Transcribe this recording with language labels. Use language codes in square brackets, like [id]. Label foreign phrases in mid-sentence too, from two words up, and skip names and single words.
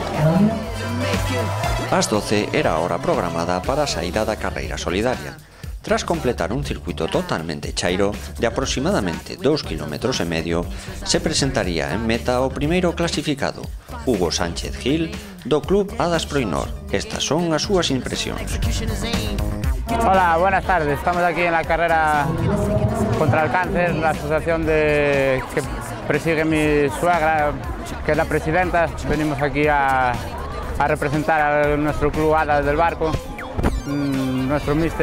[gl] Ás 12 era a hora programada para a saída da carreira solidaria. Tras completar un circuito totalmente chairo de aproximadamente 2,5 km, se presentaría en meta o primeiro clasificado, Hugo Sánchez Gil, do Club Adas Proinor. Estas son as súas impresións. [es] Hola, buenas tardes. Estamos aquí en la carrera contra el cáncer, la asociación que presigue mi suegra, que es la presidenta. Venimos aquí a representar a nuestro Club Adas del Barco, nuestro Mr.